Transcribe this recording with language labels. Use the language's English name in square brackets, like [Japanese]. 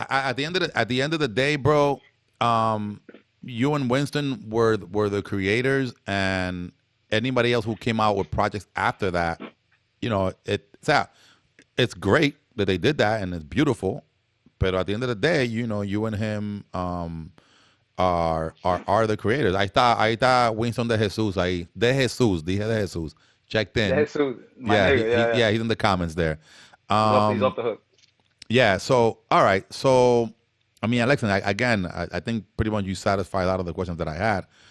[English] At the end of the day, bro, you and Winston were the creators, and anybody else who came out with projects after that, it's great that they did that, and it's beautiful. But at the end of the day, you and him are the creators. [Spanish] Ahí está Winston de Jesus ahí. Dije de Jesus. [English] Checked in. Jesus, he's in the comments there. He's off the hook. Yeah, so, all right. So, I mean, Alexa, I think pretty much you satisfied a lot of the questions that I had.